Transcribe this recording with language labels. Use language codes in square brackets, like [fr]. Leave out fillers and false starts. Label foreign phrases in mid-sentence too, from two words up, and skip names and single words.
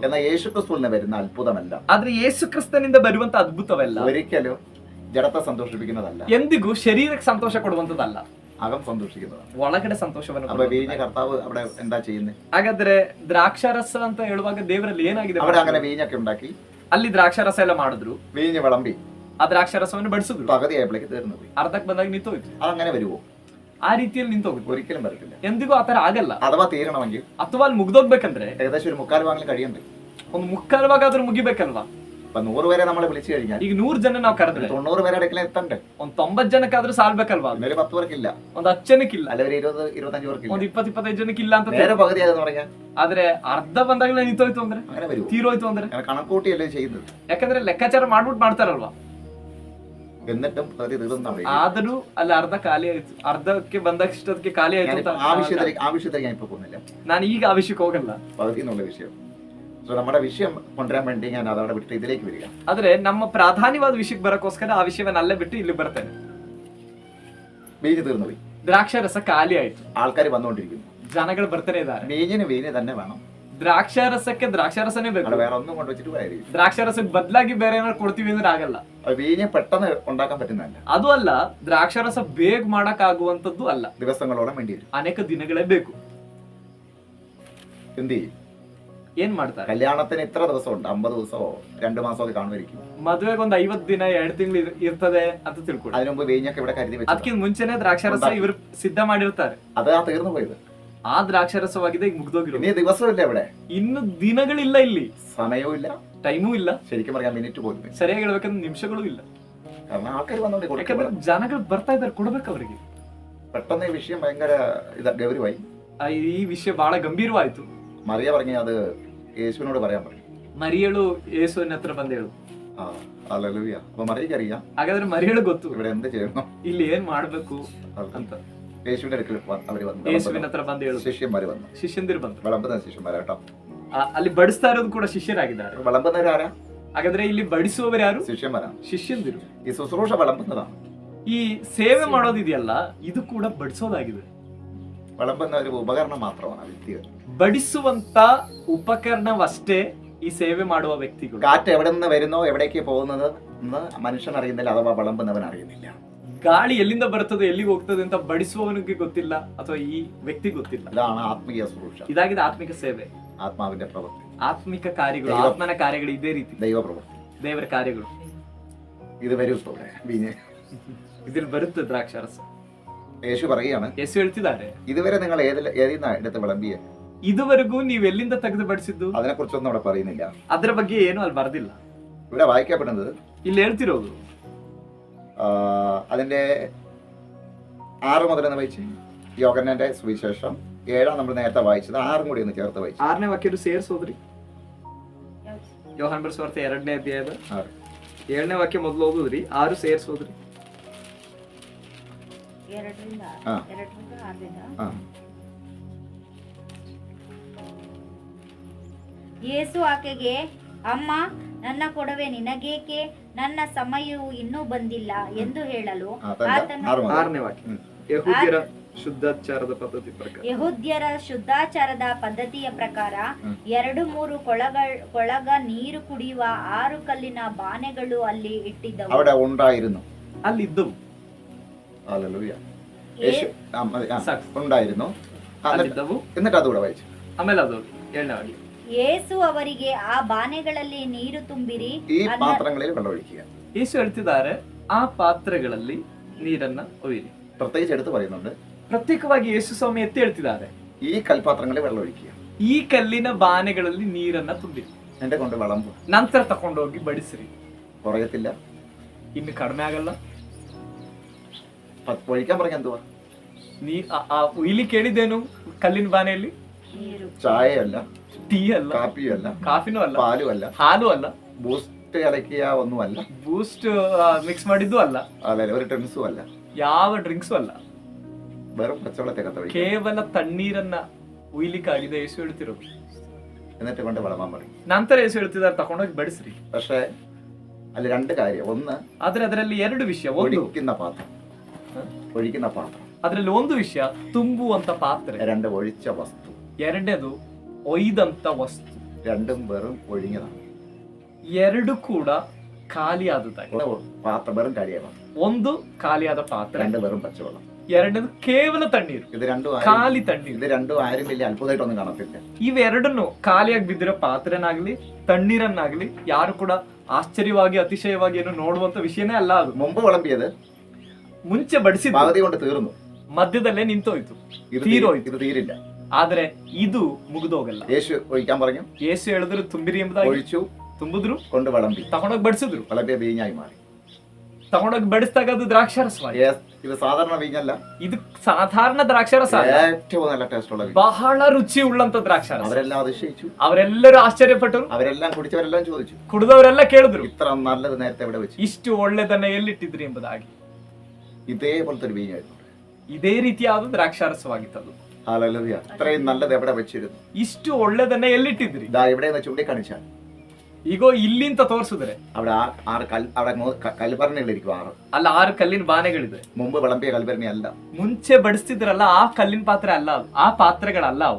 [ml] എന്നാൽ യേശുക്രിസ്തുവിൽ നിന്ന് വരുന്ന അത്ഭുതമല്ല, [kn] ಆದ್ರೆ ಯೇಸು ಕ್ರಿಸ್ತನಿಂದ ಬರುವಂತ ಅದ್ಭುತವಲ್ಲ, [ml] ഒരിക്കലും ജഡത്തെ സന്തോഷിപ്പിക്കുന്നതല്ല, [kn] ಎಂದಿಗೂ ಶರೀರಕ್ಕೆ ಸಂತೋಷ ಕೊಡುವಂತದಲ್ಲ, [ml] അകം സന്തോഷിക്കുന്നതാണ്. [kn] ಒಳಗಡೆ ಸಂತೋಷವನ್ನು. [ml] അപ്പൊ വീഞ്ഞ കർത്താവ് അവിടെ എന്താ ചെയ്യുന്നത്? [kn] ಹಾಗಾದ್ರೆ ದ್ರಾಕ್ಷಾರಸ ಅಂತ ಹೇಳುವಾಗ ದೇವರಲ್ಲಿ ಏನಾಗಿದೆ? [ml] അവിടെ അങ്ങനെ വീഞ്ഞൊക്കെ ഉണ്ടാക്കി [kn] ಅಲ್ಲಿ ದ್ರಾಕ್ಷಾರಸ ಎಲ್ಲ ಮಾಡಿದ್ರು, [ml] വീഞ്ഞ് വിളമ്പി [kn] ಆ ದ್ರಾಕ್ಷಾರಸವನ್ನು ಬಡಿಸಿದ್ರು, [ml] പകുതിയായപ്പോഴേക്ക് തീർന്നു പോയി. [kn] ಅರ್ಧಕ್ಕೆ ಬಂದಾಗ ನಿಂತೋಯ್ತು. [ml] അതങ്ങനെ വരുമോ? [kn] ಆ ರೀತಿಯಲ್ಲಿ ನಿಂತೋಗುತ್ತೆ, [ml] ഒരിക്കലും വരത്തില്ല. [kn] ಎಂದಿಗೂ ಆತರ ಆಗಲ್ಲ. [ml] അഥവാ തീരണമെങ്കിൽ [kn] ಅಥವಾ ಅಲ್ಲಿ ಮುಗ್ದೋಗ್ಬೇಕಂದ್ರೆ [ml] ഏകദേശം ഒരു 3/4 ഭാഗം കഴിയണ്ടേ? [kn] ಒಂದು ಮುಕ್ಕಾಲು ಭಾಗ ಆದ್ರೂ ಮುಗಿಬೇಕಲ್ವಾ? [ml] അപ്പൊ 100 പേരെ നമ്മൾ വിളിച്ചു കഴിഞ്ഞാൽ [kn] ಈಗ 100 ಜನ ನಾವು ಕರೆದ್ರೆ [ml] 90 പേരെ അടുക്കല എത്തണ്ടേ? [kn] ಒಂದ್ 90 ಜನಕ್ಕಾದ್ರೂ ಸಾಲ್ಬೇಕಲ್ವಾ? [ml] ഒരു 10 പേർക്കില്ല, [kn] ಒಂದ್ 10 ಜನಕ್ಕಿಲ್ಲ, [ml] അല്ല ഒരു 20-25 പേർക്കില്ല, [kn] ಒಂದ್ 20-25 ಜನಕ್ಕಿಲ್ಲ ಅಂತ. [ml] നേരെ പകുതി ആയെന്ന് പറഞ്ഞാൽ [kn] ಆದ್ರೆ ಅರ್ಧ ಬಂದಾಗಲೇ ನಿಂತೋಯ್ತು ಅಂದ್ರೆ, [ml] അങ്ങനെ വരും. [kn] ತೀರೋಯ್ತು ಅಂದ್ರೆ, [ml] അങ്ങനെ കണക്കൂട്ടിയല്ലേ ചെയ്യുന്നത്. [kn] ಯಾಕಂದ್ರೆ ಲೆಕ್ಕಾಚಾರ ಮಾಡ್ಬಿಟ್ಟು ಮಾಡ್ತಾರಲ್ವಾ? [ml] എന്നിട്ടും പകുതി തീർന്നാണ്. [kn] ಆದರೂ ಅಲ್ಲಿ ಅರ್ಧ ಖಾಲಿ ಆಯ್ತು, ಅರ್ಧಕ್ಕೆ ಬಂದಷ್ಟಕ್ಕೆ ಖಾಲಿ ಆಯ್ತು ಅಂತ. [ml] ആ വിഷയത്തിലേക്ക് ഞാൻ ഇപ്പൊ പോകുന്നില്ല, [kn] ನಾನು ಈಗ ಆ ವಿಷಯಕ್ಕೆ ಹೋಗಲ್ಲ. [ml] പകുതി എന്നുള്ള വിഷയം. നമ്മുടെ വിഷയം കൊണ്ടുവരാൻ വേണ്ടി ഞാൻ അതവിടെ വിട്ട് ഇതിലേക്ക് വരിക. [kn] ಆದ್ರೆ ನಮ್ಮ ಪ್ರಾಧಾನ್ಯವಾದ ವಿಷಯಕ್ಕೆ ಬರಕ್ಕೋಸ್ಕರ ಆ ವಿಷಯವನ್ನ ಅಲ್ಲೇ ಬಿಟ್ಟು ಇಲ್ಲಿ ಬರ್ತೇನೆ. [ml] വീഞ്ഞ് തീർന്നു പോയി, [kn] ದ್ರಾಕ್ಷಾರಸ ಖಾಲಿ ಆಯ್ತು, [ml] ആൾക്കാർ വന്നുകൊണ്ടിരിക്കുന്നു, [kn] ಜನಗಳು ಬರ್ತಾನೆ ಇದ್ದಾರೆ. [ml] വീഞ്ഞിന് വീഞ്ഞ് തന്നെ വേണം, [kn] ದ್ರಾಕ್ಷಾರಸಕ್ಕೆ ದ್ರಾಕ್ಷಾರಸನೇ ಬೇಕು, [ml] വേറെ ഒന്നും കൊണ്ടുവച്ചിട്ട് കാര്യമില്ല. [kn] ದ್ರಾಕ್ಷಾರಸಕ್ಕೆ ಬದಲಾಗಿ ಬೇರೆ ಏನಾದ್ರು ಕೊಡ್ತೀವಿ ಅಂದ್ರೆ ಆಗಲ್ಲ. [ml] വീഞ്ഞ് പെട്ടെന്ന് ഉണ്ടാക്കാൻ പറ്റുന്നതല്ല, [kn] ಅದು ಅಲ್ಲ, ದ್ರಾಕ್ಷಾರಸ ಬೇಗ ಮಾಡಕ್ ಆಗುವಂತದ್ದು ಅಲ್ಲ, [ml] ദിവസങ്ങളോളം വേണ്ടി വരും, [kn] ಅನೇಕ ದಿನಗಳೇ ಬೇಕು. [ml] എന്ത് ചെയ്യും? [kn] ಏನ್ ಮಾಡ್ತಾರೆ? [ml] കല്യാണത്തിന് ഇത്ര ദിവസം ഉണ്ട്, 50 ദിവസമോ 2 മാസമൊക്കെ കാണുമായിരിക്കും. [kn] ಮದುವೆಗೆ ಒಂದು 50 ದಿನ 2 ತಿಂಗಳು ಇರ್ತದೆ ಅಂತ ತಿಳ್ಕೊಳ್ಳಿ. [ml] അതിനു മുമ്പ് വീഞ്ഞൊക്കെ ഇവിടെ കരുതി വെച്ചു, [kn] ಅದಕ್ಕಿಂತ ಮುಂಚೆನೆ ದ್ರಾಕ್ಷಾರಸ ಇವರು ಸಿದ್ಧ ಮಾಡಿರ್ತಾರೆ. [ml] അത് ആ തീർന്നു പോയത്, [kn] ಆ ದ್ರಾಕ್ಷಾರಸವಾಗಿದೆ, ಈಗ ಮುಗ್ದೋಗಿರೋ. [ml] ഇനി ദിവസമില്ല ഇവിടെ, [kn] ಇನ್ನು ದಿನಗಳಿಲ್ಲ, ಇಲ್ಲಿ [ml] സമയവും ഇല്ല, [kn] ಟೈಮೂ ಇಲ್ಲ, [ml] ശരിക്കും പറയാൻ മിനിറ്റ് പോലും ഇല്ല. [kn] ಸರಿಯಾಗಿ ಹೇಳ್ಬೇಕಂದ್ರೆ ನಿಮಿಷಗಳು ಇಲ್ಲ. [ml] കാരണം ആൾക്കാർ വന്നോണ്ട് [kn] ಯಾಕಂದ್ರೆ ಜನಗಳು ಬರ್ತಾ ಇದ್ದಾರೆ, ಕೊಡ್ಬೇಕು ಅವರಿಗೆ. [ml] പെട്ടെന്ന് ഈ വിഷയം ഭയങ്കര ഗൗരവമായി. [kn] ಈ ವಿಷಯ ಬಹಳ ಗಂಭೀರವಾಯ್ತು. [ml] മറിയ പറഞ്ഞ അത് യേശുവിനോട് പറയാൻ പറഞ്ഞു. [kn] ಮರಿಯಳು ಯೇಸುವಿನ ಹತ್ರ ಬಂದು ಹೇಳು. [ml] ഹല്ലേലൂയ. അപ്പൊ മറിയക്ക് അറിയാം, [kn] ಹಾಗಾದ್ರೆ ಮರಿಯಳು ಗೊತ್ತು [ml] ഇവിടെ എന്ത് ചെയ്യണം, [kn] ಇಲ್ಲಿ ಏನ್ ಮಾಡ್ಬೇಕು ಅಂತ. [ml] യേശുവിന്റെ അടുക്കൽ അവര് വന്നു, [kn] ಯೇಸುವಿನ ಹತ್ರ ಬಂದು ಹೇಳು. [ml] ശിഷ്യന്മാര് വന്നു, [kn] ಶಿಷ್ಯಂದಿರು ಬಂದ್ರು, [ml] വിളമ്പുന്ന ശിഷ്യന്മാരാ കേട്ടോ. [kn] ಅಲ್ಲಿ ಬಡಿಸ್ತಾ ಇರೋದು ಕೂಡ ಶಿಷ್ಯರಾಗಿದ್ದಾರೆ. [ml] വിളമ്പുന്നവരാരാ? [kn] ಹಾಗಾದ್ರೆ ಇಲ್ಲಿ ಬಡಿಸುವವರು ಯಾರು? [ml] ശിഷ്യന്മാരാ, [kn] ಶಿಷ್ಯಂದಿರು. [ml] ഈ ശുശ്രൂഷ വിളമ്പുന്നതാണ്. [kn] ಈ ಸೇವೆ ಮಾಡೋದಿದೆಯಲ್ಲ, ಇದು ಕೂಡ ಬಡಿಸೋದಾಗಿದೆ. [ml] വിളമ്പുന്ന ഒരു ഉപകരണം മാത്രമാണ് വ്യക്തികൾ. [kn] ಬಡಿಸುವಂತ ಉಪಕರಣವಷ್ಟೇ ಈ ಸೇವೆ ಮಾಡುವ ವ್ಯಕ್ತಿಗಳು. [ml] കാറ്റ് എവിടെ നിന്ന് വരുന്നോ എവിടേക്ക് പോകുന്നത് എന്ന് മനുഷ്യൻ അറിയുന്നില്ല, അഥവാ വിളമ്പുന്നവൻ അറിയുന്നില്ല. [kn] ಗಾಳಿ ಎಲ್ಲಿಂದ ಬರ್ತದೆ ಎಲ್ಲಿಗೆ ಹೋಗ್ತದೆ ಅಂತ ಬಡಿಸುವವನಿಗೆ ಗೊತ್ತಿಲ್ಲ, ಅಥವಾ ಈ ವ್ಯಕ್ತಿ ಗೊತ್ತಿಲ್ಲ. [ml] ഇതാണ് ആത്മീയ ശുശ്രൂഷ, [kn] ಇದಾಗಿದೆ ಆತ್ಮಿಕ ಸೇವೆ, [ml] ആത്മാവിന്റെ പ്രവൃത്തി, [kn] ಆತ್ಮಿಕ ಕಾರ್ಯಗಳು, ಆತ್ಮನ ಕಾರ್ಯಗಳು ಇದೇ ರೀತಿ, [ml] ദൈവ പ്രവൃത്തി, [kn] ದೇವರ ಕಾರ್ಯಗಳು. [ml] ഇത് വരും വീഞ്ഞ്, [kn] ഇതിൽ ಬರುತ್ತೆ ದ್ರಾಕ್ಷಾರಸ. [ml] യേശു പറയുകയാണ്, [kn] ಯೇಸು ಹೇಳ್ತಿದ್ದಾರೆ, [ml] ഇതുവരെ നിങ്ങൾ ഏതിന്ന എടുത്ത് വിളമ്പിയെ, [kn] ಇದುವರೆಗೂ ನೀವ್ ಎಲ್ಲಿಂದ ತೆಗೆದು ಬಡಿಸಿದ್ದು, [ml] അതിനെ കുറിച്ചൊന്നും അവിടെ പറയുന്നില്ല. [kn] ಅದ್ರ ಬಗ್ಗೆ ಏನು ಅಲ್ಲಿ ಬರ್ದಿಲ್ಲ. [ml] ഇവിടെ വായിക്കപ്പെടുന്നത്, [kn] ಇಲ್ಲಿ ಹೇಳ್ತಿರೋದು [ml] അതിന്റെ 6 മുതൽ വായിച്ചു. യോഹന്നാന്റെ സുവിശേഷം 7 നമ്മൾ നേരത്തെ വായിച്ചത്, 6 കൂടി ഒന്ന് ചേർത്ത് വായിച്ചു. [kn] 6ನೇ ವಾಕ್ಯ ಸೇರಿಸೋದ್ರಿ. ಯೋಹಾನ ಬರೆಸುವ 2ನೇ ಅಧ್ಯಾಯದ 7ನೇ ವಾಕ್ಯ ಮೊದಲು ಓದುದ್ರಿ, 6 ಸೇರಿಸೋದ್ರಿ. ಎರಡರಿಂದ ಹಾ. 6ರಿಂದ ಹಾ. ಯೇಸು ಆಕೆಗೆ, ಅಮ್ಮ, ನನ್ನ ಕೊಡವೆ ನಿನಗೇಕೆ? ನನ್ನ ಸಮಯವು ಇನ್ನೂ ಬಂದಿಲ್ಲ ಎಂದು ಹೇಳಲು ಆತನು 6ನೇ ವಾಕ್ಯ. ಯೆಹೂದ್ಯರ ಶುದ್ಧಾಚಾರದ ಪದ್ಧತಿ ಪ್ರಕಾರ ಯೆಹೂದ್ಯರ ಶುದ್ಧಾಚಾರದ ಪದ್ಧತಿಯ ಪ್ರಕಾರ 2-3 ಕೊಳಗ ನೀರು ಕುಡಿಯುವ 6 ಕಲ್ಲಿನ ಬಾನೆಗಳು ಅಲ್ಲಿ ಇಟ್ಟಿದ್ದವು. [ml] അവിടെ ഉണ്ടായിരുന്നു. [kn] ಅಲ್ಲಿದ್ದವು. [ml] ഹല്ലേലൂയ. യേശു ഉണ്ടായിരുന്നു. [kn] ಅಲ್ಲಿದ್ದವು. [ml] എന്നിട്ട് അതുകൂടെ വായിച്ചു. [kn] ಆಮೇಲೆ ಅದು 7ನೇ ವಾಕ್ಯ. ಯೇಸು ಅವರಿಗೆ, ಆ ಬಾನೆಗಳಲ್ಲಿ ನೀರು ತುಂಬಿರಿ, [ml] ഈ പാത്രങ്ങളിൽ വെള്ളം ഒഴിക്കുക. [kn] ಯೇಸು ಹೇಳ್ತಿದ್ದಾರೆ, ಆ ಪಾತ್ರೆಗಳಲ್ಲಿ ನೀರನ್ನ ಒಯ್ಯಿರಿ. [ml] പ്രത്യേകിച്ച് എടുത്ത് പറയുന്നുണ്ട്, [kn] ಪ್ರತ್ಯೇಕವಾಗಿ ಯೇಸು ಸ್ವಾಮಿ ಎತ್ತಿ ಹೇಳ್ತಿದ್ದಾರೆ, [ml] ഈ കൽപാത്രങ്ങളിൽ വെള്ളം ഒഴിക്കുക. [kn] ಈ ಕಲ್ಲಿನ ಬಾನೆಗಳಲ್ಲಿ ನೀರನ್ನ ತುಂಬಿರಿ, [ml] എന്റെ കൊണ്ട് വിളമ്പു. [kn] ನಂತರ ತಕೊಂಡೋಗಿ ಬಡಿಸಿರಿ. [ml] കുറയത്തില്ല. [kn] ಇನ್ನು ಕಡಿಮೆ ಆಗಲ್ಲ. [ml] ഒഴിക്കാൻ പറഞ്ഞ എന്തുവാ? [kn] ಇಲ್ಲಿ ಕೇಳಿದ್ದೇನು? ಕಲ್ಲಿನ ಬಾನೆಯಲ್ಲಿ ನೀರು, [ml] ചായയല്ല, [kn] ಟೀ ಅಲ್ಲ, [ml] കാപ്പിയും അല്ല, [kn] ಕಾಫಿನೂ ಅಲ್ಲ, [ml] പാലും അല്ല, [kn] ಹಾಲು ಅಲ್ಲ, [ml] ബൂസ്റ്റ് കലക്കിയ ഒന്നുമല്ല, [kn] ಬೂಸ್ಟ್ ಮಿಕ್ಸ್ ಮಾಡಿದ್ದು ಅಲ್ಲ, [ml] അല്ല ഒരു ഡ്രിങ്ക്സും അല്ല, [kn] ಯಾವ ಡ್ರಿಂಕ್ಸು ಅಲ್ಲ. [ml] വെറും പച്ചവെള്ളത്തേക്കത്ത് ഒഴിക്കുക. [kn] ಕೇವಲ ತಣ್ಣೀರನ್ನ ಉಯ್ಲಿಕ್ಕಾಗಿದೆ ಯೇಸು ಹೇಳ್ತಿರೋದು. [ml] എന്നിട്ട് കൊണ്ട് വിളമ്പാൻ പറയും. [kn] ನಂತರ ಯೇಸು ಹೇಳ್ತಿದ್ದಾರೆ, ತಕೊಂಡೋಗಿ ಬಡಿಸ್ರಿ. [ml] പക്ഷേ ಅಲ್ಲಿ രണ്ട് കാര്യം. ഒന്ന്, [kn] ಆದ್ರೆ ಅದರಲ್ಲಿ 2 ವಿಷಯ. ಒಂದು, [ml] ഒഴിക്കുന്ന പാത്രം, ഒഴിക്കുന്ന പാത്രം. [kn] ಅದರಲ್ಲಿ ಒಂದು ವಿಷಯ ತುಂಬುವಂತ ಪಾತ್ರೆ. [ml] രണ്ട്, ഒഴിച്ച വസ്തു. [kn] ಎರಡನೇದು ಒಯ್ದಂತ ವಸ್ತು. [ml] രണ്ടും വെറും ഒഴിഞ്ഞതാണ്. [kn] 2 ಕೂಡ ಖಾಲಿಯಾದದ್ದಾಗಿ. [ml] പാത്രം വെറും കാലിയാണ്. [kn] ಒಂದು ಖಾಲಿಯಾದ ಪಾತ್ರೆ, [ml] രണ്ട് വെറും പച്ചവെള്ളം. [kn] ಎರಡನೇದು ಕೇವಲ ತಣ್ಣೀರು, [ml] ഇത് രണ്ടും [kn] ಖಾಲಿ ತಣ್ಣೀರು. [ml] ഇത് രണ്ടും ആരും വലിയ അത്ഭുതമായിട്ടൊന്നും കാണത്തില്ല. [kn] ಇವೆರಡನ್ನು ಖಾಲಿಯಾಗಿ ಬಿದ್ದಿರೋ ಪಾತ್ರೆನಾಗ್ಲಿ ತಣ್ಣೀರನ್ನಾಗ್ಲಿ ಯಾರು ಕೂಡ ಆಶ್ಚರ್ಯವಾಗಿ ಅತಿಶಯವಾಗಿ ಏನು ನೋಡುವಂತ ವಿಷಯನೇ ಅಲ್ಲ. ಅದು [ml] മുമ്പ് വിളമ്പിയത് [kn] ಮುಂಚೆ ಬಡಿಸಿದ [ml] പകുതി കൊണ്ട് തീർന്നു, [kn] ಮಧ್ಯದಲ್ಲೇ ನಿಂತೋಯ್ತು, [ml] ഇത് [kn] ತೀರೋಯ್ತು. [ml] ഇത് തീരില്ല. [kn] ಆದ್ರೆ ಇದು ಮುಗಿದೋಗಲ್ಲ. [ml] യേശു ഒഴിക്കാൻ പറഞ്ഞു, [kn] ಯೇಸು ಹೇಳಿದ್ರು ತುಂಬಿರಿ ಎಂಬುದಾಗಿ. [ml] ഒഴിച്ചു, [kn] ತುಂಬಿದ್ರು, [ml] കൊണ്ട് വിളമ്പി, [kn] ತಗೊಂಡೋಗಿ ಬಡಿಸಿದ್ರು. [ml] വിളമ്പിയ വീഞ്ഞായി മാറി. [kn] ತಗೊಂಡೋಗಿ ಬಡಿಸಿದಾಗ ಅದು ದ್ರಾಕ್ಷಾರಸವಾಗಿ. [ml] ഇത് സാധാരണ വീഞ്ഞല്ല, [kn] ಇದು ಸಾಧಾರಣ ದ್ರಾಕ್ಷಾರಸ ಅಲ್ಲ, [ml] ഏറ്റവും നല്ല ടേസ്റ്റ് ഉള്ള വീഞ്ഞ്. [kn] ಬಹಳ ರುಚಿ ಉಳ್ಳಂತ ದ್ರಾಕ್ಷಾರಸ. [ml] അവരെല്ലാം അതിശയിച്ചു, [kn] ಅವರೆಲ್ಲರೂ ಆಶ್ಚರ್ಯಪಟ್ಟರು, [ml] അവരെല്ലാം കുടിച്ചവരെല്ലാം ചോദിച്ചു, [kn] ಕುಡಿದವರೆಲ್ಲ ಕೇಳಿದ್ರು, [ml] ഇത്ര നല്ലത് നേരത്തെ എവിടെ വെച്ചു? [kn] ಇಷ್ಟು ಒಳ್ಳೆದನ್ನ ಎಲ್ಲಿಟ್ಟಿದ್ರಿ ಎಂಬುದಾಗಿ. [ml] ഇതേപോലത്തെ ഒരു വീഞ്ഞായിരുന്നു. [kn] ಇದೇ ರೀತಿಯಾದ ದ್ರಾಕ್ಷಾರಸವಾಗಿತ್ತದು. [ml] ഹല്ലേലൂയ. ഇത്രയും നല്ലത് എവിടെ വെച്ചിരുന്നു? [kn] ಇಷ್ಟು ಒಳ್ಳೆದನ್ನ ಎಲ್ಲಿಟ್ಟಿದ್ರಿ? [ml] ഇതാ ഇവിടെ നിന്ന് ചൂണ്ടിക്കാണിച്ചാൽ [kn] ಈಗ ಇಲ್ಲಿಂತ ತೋರಿಸಿದ್ರೆ [ml] അവിടെ അവിടെ കൽഭരണികളിരിക്കും 6. [kn] ಅಲ್ಲ 6 ಕಲ್ಲಿನ ಬಾನೆಗಳಿದೆ. [ml] മുമ്പ് വിളമ്പിയ കൽഭരണി അല്ല. [kn] ಮುಂಚೆ ಬಡಿಸ್ತಿದ್ರಲ್ಲ ಆ ಕಲ್ಲಿನ ಪಾತ್ರೆ ಅಲ್ಲ ಅದು, ಆ ಪಾತ್ರೆಗಳಲ್ಲ ಅವು.